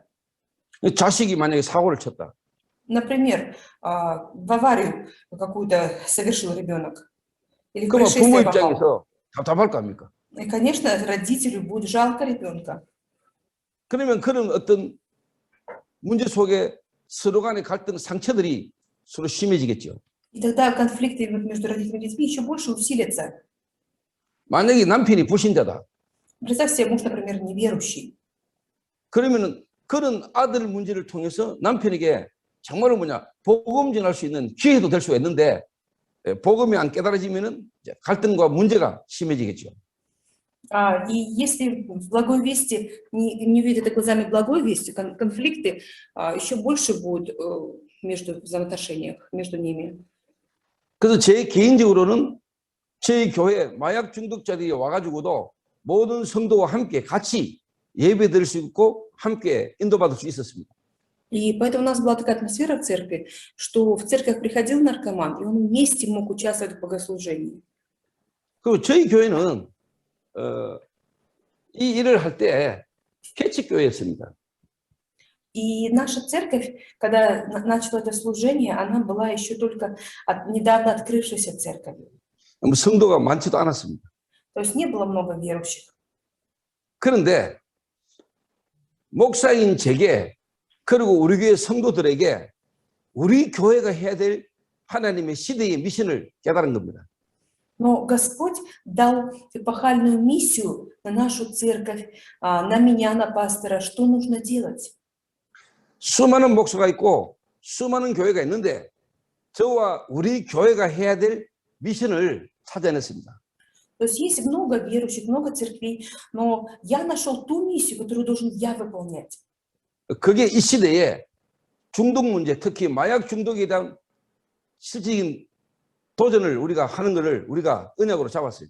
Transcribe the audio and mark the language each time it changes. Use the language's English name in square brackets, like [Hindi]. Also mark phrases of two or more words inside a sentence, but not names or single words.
[Korean] 자식이 만약에 사고를 쳤다. [Russian] Например, в аварию какую-то совершил ребенок. Или в [Korean] 그러면 부모 [Russian] происшествие попал. [Korean] 입장에서 답답할 거 아닙니까? [Russian] И, конечно, родителю будет жалко ребенка. [Korean] 그러면 그런 어떤 문제 속에 서로 간의 갈등, 상처들이 서로 심해지겠죠. [Russian] И тогда конфликты между родителями и детьми еще больше усилятся. [Korean] 만약에 남편이 불신자다. [Russian] Представь себе, муж, например, неверующий. [Korean] 그러면은 그런 아들 문제를 통해서 남편에게 정말로 복음 전할 수 있는 기회도 될 수가 있는데 복음이 안 깨달아지면은 갈등과 문제가 심해지겠죠. [Russian] И если в благой вести не увидят это глазами благой вести, конфликты еще больше будут между взаимоотношениях между ними. [Korean] 그래서 제 개인적으로는 저희 교회 마약 중독자들이 와가지고도 모든 성도와 함께 같이 예배 드릴 수 있고 함께 인도받을 수 있었습니다. [Russian] И поэтому у нас была такая атмосфера в церкви, что в церковь приходил наркоман, и он вместе мог участвовать в богослужении. [Korean] 그리고 저희 교회는 이 일을 할 때 개척교회였습니다. [Russian] И наша церковь, когда начала это служение, она была еще только недавно открывшейся церковью. [Korean] 성도가 많지도 않았습니다. [Russian] То есть не было много верующих. [Korean] 그런데 목사인 제게 그리고 우리 교회 성도들에게 우리 교회가 해야 될 하나님의 시대의 미션을 깨달은 겁니다. [Russian] Но Господь дал эпохальную миссию на нашу церковь, на меня, на пастора, что нужно делать. [Korean] 수많은 목사가 있고 수많은 교회가 있는데 저와 우리 교회가 해야 될 미션을 찾아냈습니다. [Russian] То есть есть много верующих, много церквей, но я нашел ту миссию, которую должен я выполнять. [Korean] 그게 이 시대에 중독 문제, 특히 마약 중독에 대한 실질적인 도전을 우리가 하는 것을 우리가 언약으로 잡았어요.